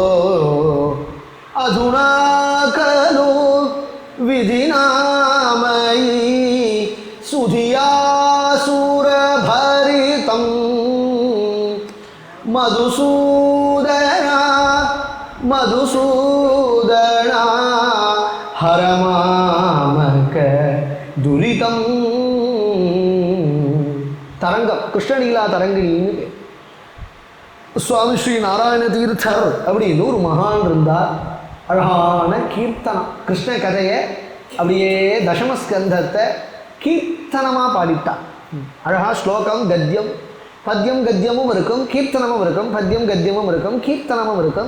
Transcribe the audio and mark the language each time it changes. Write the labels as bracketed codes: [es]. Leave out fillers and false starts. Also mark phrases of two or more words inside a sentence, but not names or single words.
[sa] अधुना खलु विधिनामयी सुधियासुरभरितं मधुसूदना मधुसूदना हरमामक दुरितं। [ta] तरंगम कृष्णलीला तरंगिणी சுவாமி ஸ்ரீ நாராயண தீர்த்தர் அப்படின்னு ஒரு மகான் இருந்தார். அழகான கீர்த்தனம் கிருஷ்ண கதையை அப்படியே தசமஸ்கந்தத்தை கீர்த்தனமாக பாடிட்டார். அழகா ஸ்லோகம் கத்தியம் பத்தியம் கத்தியமும் இருக்கும், கீர்த்தனமும் இருக்கும், பத்தியம் கத்தியமும் இருக்கும், கீர்த்தனமும் இருக்கும்.